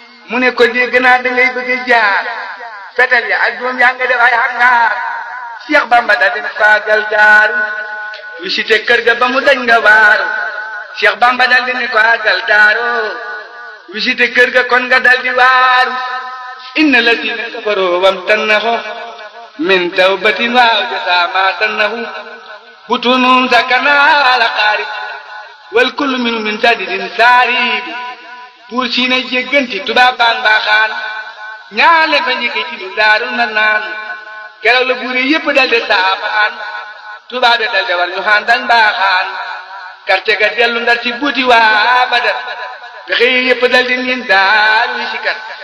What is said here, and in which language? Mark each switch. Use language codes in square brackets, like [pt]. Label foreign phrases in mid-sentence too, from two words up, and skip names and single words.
[wo] Mu ne ko, "Dégg naa da ngay bëgg a jaar, fetel ya ak doom yaa nga def ay hangaar." Cheikh Bamba dal di ne ko, "Àggal daaru, visité kër ga ba mu dañ nga waaru." Cheikh Bamba dal di ne ko, "Àggal daaru, visité kër ga kon nga dal di waaru." [ar] "إن الذين كفروا وامتنعوا من توبة وأوجس ما صنعوا بطون سكنا على قارب والكل منهم من جديد سارب." [wo] Buur si ne jégganti tubaab baan mbaaxaan, ñaale fa njëkk ci du daaru na naan. Keroog la buur yi yépp dal di saafaan, tubaab yi dal di war ñu xaan dañ mbaaxaan. Karte ga dellu Ndar ci buuti waa Badar, pexe yi yépp dal di niin daaru yi si kat.